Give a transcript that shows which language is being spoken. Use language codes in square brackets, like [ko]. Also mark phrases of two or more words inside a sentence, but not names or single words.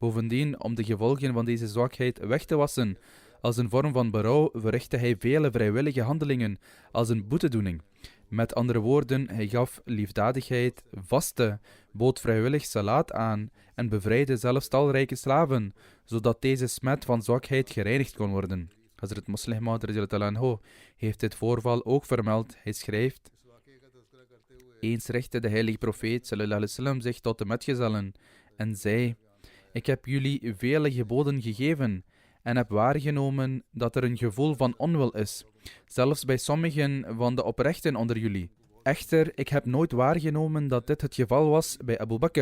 [nl] Bovendien, om de gevolgen van deze zwakheid weg te wassen, als een vorm van berouw verrichtte hij vele vrijwillige handelingen als een boetedoening. Met andere woorden, hij gaf liefdadigheid, vastte, bood vrijwillig salaat aan en bevrijdde zelfs talrijke slaven, zodat deze smet van zwakheid gereinigd kon worden. Hazrat Muslih Maud [ar] رضي الله عنه [nl] heeft dit voorval ook vermeld. Hij schrijft: eens richtte de heilige profeet [ar] صلى الله عليه وسلم [nl] zich tot de metgezellen en zei: ik heb jullie vele geboden gegeven en heb waargenomen dat er een gevoel van onwil is, zelfs bij sommigen van de oprechten onder jullie. Echter, ik heb nooit waargenomen dat dit het geval was bij Abu Bakr.